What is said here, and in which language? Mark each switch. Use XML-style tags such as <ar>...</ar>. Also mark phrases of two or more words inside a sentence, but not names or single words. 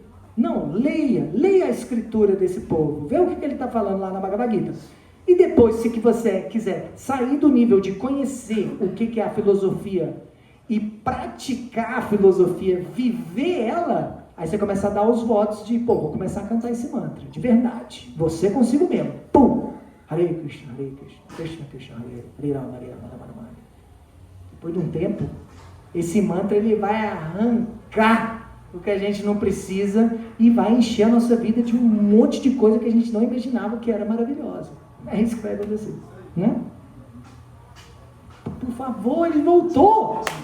<pt>Não, leia a escritura desse povo, vê o que ele está falando lá na Bhagavad Gita. E depois, se que você quiser sair do nível de conhecer o que é a filosofia e praticar a filosofia, viver ela, aí você começa a dar os votos de, vou começar a cantar esse mantra, de verdade. Você consigo mesmo. Pum!</pt> <sa>Hare Krishna, Krishna Krishna, Hare Rama, Hare Rama, Rama Rama.</sa> <pt>Depois de um tempo, esse mantra ele vai arrancar o que a gente não precisa e vai encher a nossa vida de um monte de coisa que a gente não imaginava que era maravilhosa. É isso que vai acontecer, né? Por favor, ele voltou!</pt>